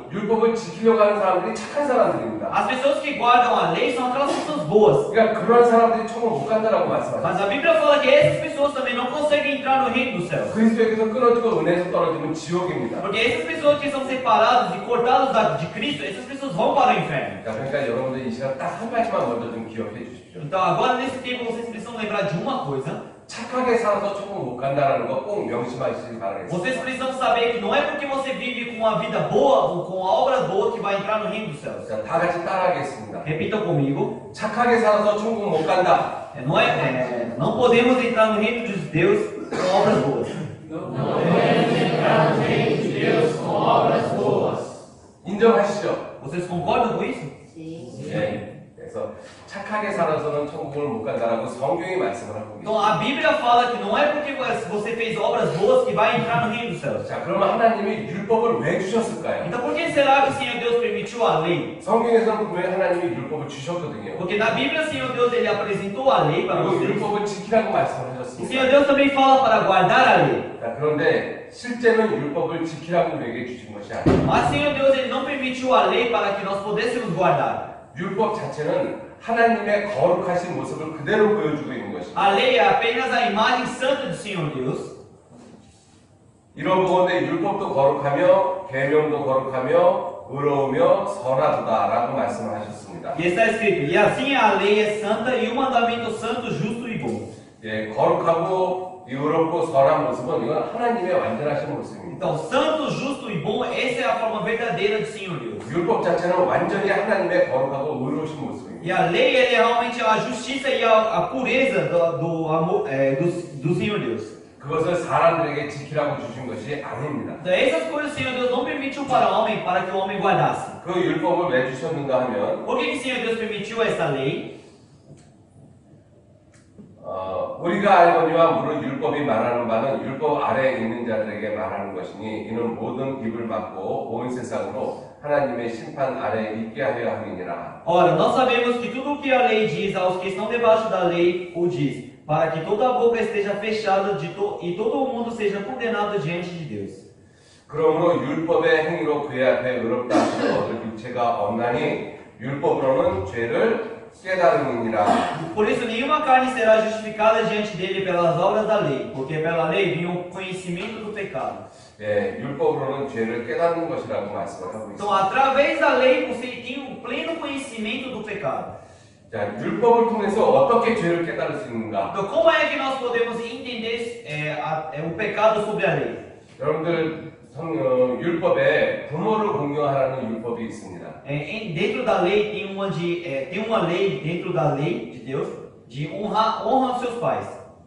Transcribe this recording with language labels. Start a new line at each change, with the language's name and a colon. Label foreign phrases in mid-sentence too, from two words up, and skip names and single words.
Korean: 율법을 지키려고 하는 사람들이 착한 사람들입니다.
Portuguese: As pessoas que guardam a lei são aquelas pessoas boas.
Korean: 그러니까 그런 사람들이 천국 못 간다라고
Portuguese: Mas
Korean: 말씀하셨어요.
Portuguese: a Bíblia fala que essas pessoas também não conseguem entrar no reino dos céus.
Korean: 그리스도에게서 끊어지고 은혜에서 떨어지면 지옥입니다.
Portuguese: Porque essas pessoas que são separadas e cortadas de Cristo, essas pessoas vão para o inferno.
Korean: 자, 그러니까 여러분들 이 시간 딱 한 가지만 먼저 좀 기억해 주십시오.
Portuguese: Então agora nesse tempo vocês precisam lembrar de uma coisa.
Korean: 착하게 살아서 천국 못 간다라는 거 꼭 명심하시기 바라겠습니다.
Portuguese: Vocês precisam saber que não é porque você vive com uma vida boa ou com obras boas que vai entrar no reino dos céus.
Korean: 자, 다 같이 따라하겠습니다.
Portuguese: Repitam comigo.
Korean: 착하게 살아서 천국 못 간다.
Portuguese: Não podemos entrar no reino dos Deus com obras boas.
Korean: 인정하시죠?
Portuguese: Vocês concordam com isso?
Korean: 네. 그래서 착하게 살아서는 천국을 못 간다라고 성경이 말씀을 하고 있습니다.
Portuguese: Então a Bíblia fala que não é porque você fez obras boas que vai entrar no reino dos céus.
Korean: 자, 그러면 하나님이 율법을 왜 주셨을까요?
Portuguese: Então por que será que o Senhor Deus permitiu a lei?
Korean: 성경에서는 분명히 하나님이 율법을 주셨거든요.
Portuguese: Porque na Bíblia o Senhor Deus ele apresentou a lei para
Korean: 그리고
Portuguese: vocês.
Korean: 율법을 지키라고 말씀을
Portuguese: O
Korean: 하셨습니다.
Portuguese: Senhor Deus também fala para guardar a lei.
Korean: 자, 그런데 실제는 율법을 지키라고 우리에게 주신 것이 아니에요.
Portuguese: Mas o Senhor Deus ele não permitiu a lei para que nós pudéssemos guardar.
Korean: 율법 자체는 하나님의 거룩하신 모습을 그대로 보여주고 있는 것입니다.
Portuguese: A lei é apenas a imagem santa do Senhor Deus.
Korean: 이런 보건대 율법도 거룩하며 계명도 거룩하며 의로우며 선하도다라고 말씀을 하셨습니다.
Portuguese: E está escrito: e assim a lei é santa e o mandamento santo, justo e bom.
Korean: 예, 거룩하고 의롭고 선한 모습은 이건 하나님의 완전하신 모습입니다.
Portuguese: Então, santo, justo e bom, essa é a forma verdadeira do Senhor Deus.
Korean: 율법 자체는 완전히 하나님의 거룩하고 의로우신 모습입니다.
Portuguese: E a lei ele é realmente a justiça e a pureza do amor do Senhor Deus.
Korean: 그것을 사람들에게 지키라고 주신 것이 아닙니다.
Portuguese: Então, essas coisas o Senhor Deus não permitiu para o homem, para que o homem guardasse.
Korean: 그 율법을 왜 주셨는가 하면
Portuguese: Por que o Senhor Deus permitiu essa lei?
Korean: 우리가 알거니와 무릇 율법이 말하는 바는 율법 아래에 있는 자들에게 말하는 것이니 이는 모든 입을 막고 온 세상으로 하나님의 심판 아래에 있게 하려 함이니라.
Portuguese: Ora, nós sabemos que tudo o que a lei diz aos que estão debaixo da lei o diz, para que toda a boca esteja fechada e todo o mundo seja condenado diante de Deus.
Korean: 그러므로 율법의 행위로 그의 앞에 의롭다 하시는 얻을 육체가 없나니 율법으로는 죄를 깨달음이니라.
Portuguese: Por isso nenhuma carne será justificada diante dele pelas obras da lei, porque pela lei vinha o conhecimento do pecado.
Korean: 예, 율법으로는 죄를 깨닫는 것이라고 말씀을 하고
Portuguese: Então,
Korean: 있습니다.
Portuguese: através da lei você tem o pleno conhecimento do pecado.
Korean: 자, 율법을 통해서 어떻게 죄를 깨달을 수 있는가?
Portuguese: Então, como é que nós podemos entender o pecado sobre a lei?
Korean: 여러분들 율법에 부모를 공경하라는 율법이 있습니다.
Portuguese: Dentro da lei tem uma lei dentro da lei de Deus de honra os seus pais.